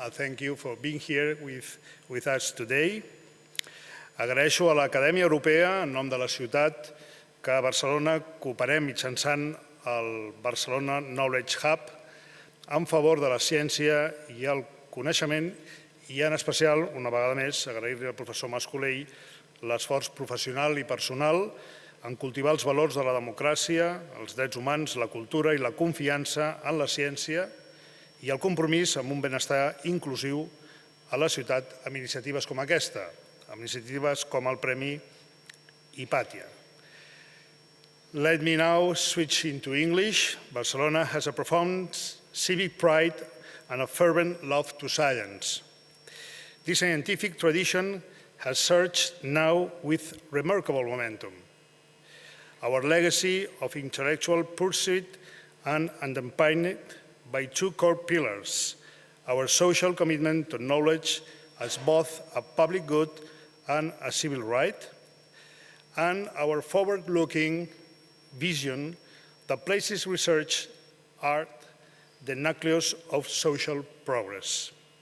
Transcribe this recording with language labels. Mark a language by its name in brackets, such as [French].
[English] Thank you for being here with us today. [Catalan] Agraeixo a l'Acadèmia Europea, en nom de la ciutat, que a Barcelona cooperem mitjançant el Barcelona Knowledge Hub en favor de la ciència i el coneixement i, en especial, una vegada més, agrair-li al professor Mas-Colell l'esforç professional i personal en cultivar els valors de la democràcia, els drets humans, la cultura i la confiança en la ciència i el compromís amb un benestar inclusiu a la ciutat amb iniciatives com aquesta, amb iniciatives com el Premi Hipàtia. [English] Let me now switch into English. Barcelona has a profound civic pride and a fervent love to science. This scientific tradition has surged now with remarkable momentum. Our legacy of intellectual pursuit and underpinned by two core pillars, our social commitment to knowledge as both a public good and a civil right, and our forward-looking vision that places research at the nucleus of social progress.